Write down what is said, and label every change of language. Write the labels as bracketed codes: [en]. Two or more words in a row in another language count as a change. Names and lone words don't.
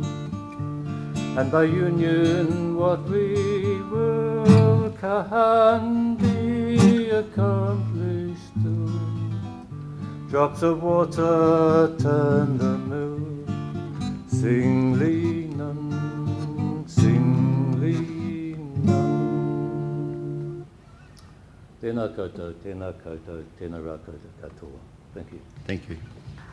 [en] And by union what we will can be accomplished too. Drops of water turn the mill, singly none, singly none. [mi] Tēnā koutou, tēnā koutou, tēnā rā koutou katoa. [en] Thank you. Thank you.